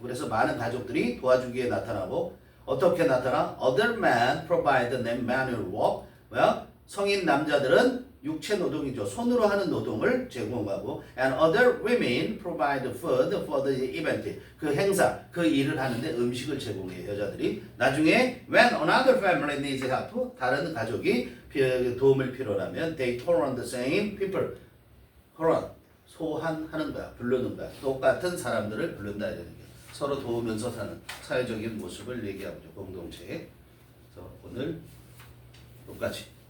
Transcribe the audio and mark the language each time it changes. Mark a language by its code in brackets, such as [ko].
[ko] 그래서 많은 가족들이 도와주기에 나타나고 어떻게 나타나? [en] Other men provide them manual work. [ko] 뭐야? 성인 남자들은 육체 노동이죠. 손으로 하는 노동을 제공하고 [en] and other women provide food for the event. [ko] 그 행사, 그 일을 하는데 음식을 제공해요. 여자들이. [en] 나중에 when another family needs help, [ko] 다른 가족이 도움을 필요하면 [en] they call on the same people. [ko] 소환하는 거야. 부르는 거야. 똑같은 사람들을 부른다 이런 얘기야. 서로 도우면서 사는 사회적인 모습을 얘기하죠. 공동체에. 그래서 오늘 똑같이